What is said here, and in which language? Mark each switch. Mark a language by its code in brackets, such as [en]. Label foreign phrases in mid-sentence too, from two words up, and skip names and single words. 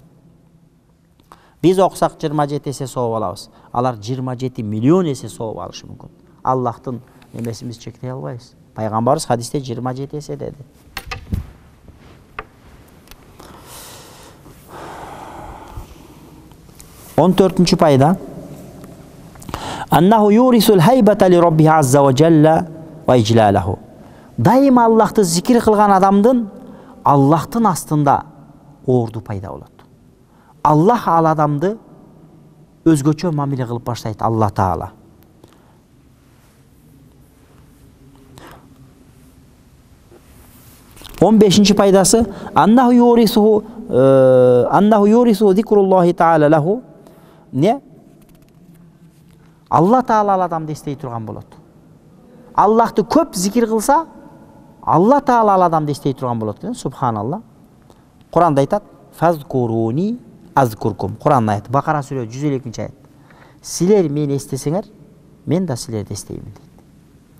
[ky] Биз окусак 27 эсе сооп алабыз. Алар 27 миллион эсе сооп алышы мүмкүн. Аллахтын эмесин чектей албайбыз. Пайгамбарыбыз хадисте 27 эсе деди. Он төртүнчү пайда. [ar] أنه يورث الهيبة لربي عز وجل وإجلاله. [ky] Дайыма Аллахты зикир кылган адамдын Аллахтын астында орду пайда болот. Аллах ал адамды өзгөчө мамиле кылып баштайт Алла Таала. Он бешинчи пайдасы [ar] أنه يورث ذكر الله تعالى له. [ky] Не? Алла Таала ал адамды эстей турган болот. Аллахты көп зикир кылса, Алла Таала ал адамды эстей турган болот. Субханалла. Куранда айтат: [ar] "فاذكروني أذكركم". [ky] Куран аят, Бакара сүрө 152-чи аят. Силер мени эстесеңер, мен да силерди эстеймин дейт.